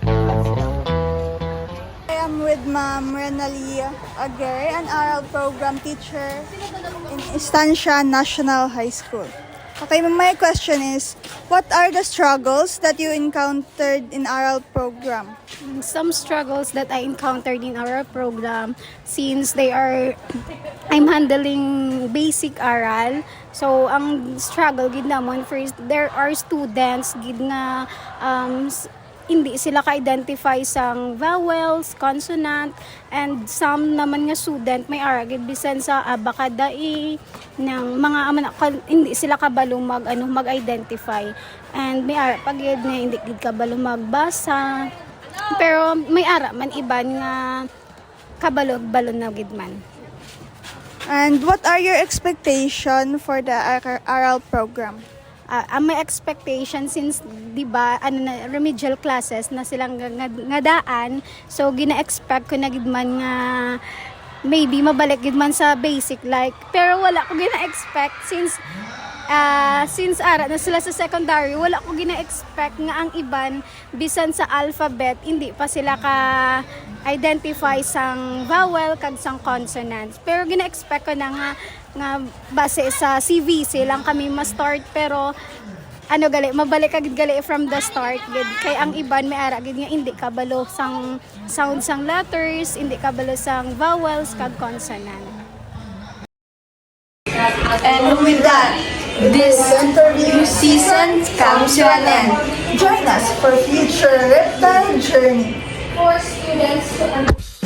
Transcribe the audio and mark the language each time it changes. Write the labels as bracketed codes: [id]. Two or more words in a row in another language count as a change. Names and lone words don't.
[en] I am with Ma'am Renalie Aguirre, an oral program teacher in Estancia National High School. Okay, my question is, what are the struggles that you encountered in oral program? Some struggles that I encountered in our program, since I'm handling basic aral. [hil] So ang struggle gid namon, [en] first there are students [hil] gid nga hindi sila ka-identify sang [en] vowels, consonant, and some [hil] naman nga student may ara gid bisan sa abakadai ng mga hindi sila kabalo mag-identify, and may ara pag gid nga hindi gid kabalo magbasa. Pero may ara man iban nga kabalo-balo na gid man. [en] And what are your expectation for the oral program? [hil] Ang may expectation, since di ba [en] remedial classes [hil] na silang nga daan, so gina-expect ko na gid man nga maybe mabalik gid man sa basic, like, pero wala ko gina-expect since ara na sila sa secondary, wala ko gina-expect nga ang iban bisan sa alphabet hindi pa sila ka identify sang vowel kag sang consonants. Pero gina-expect ko na nga base sa CVC lang kami ma-start, pero mabalik agad gali [en] from the start [hil] gid, kay ang iban may ara gid nga hindi kabalo sang sound sang letters, hindi kabalo sang vowels kag consonant. [en] And with that, this interview season comes to an end. Join us for future Riptide Journey. For students to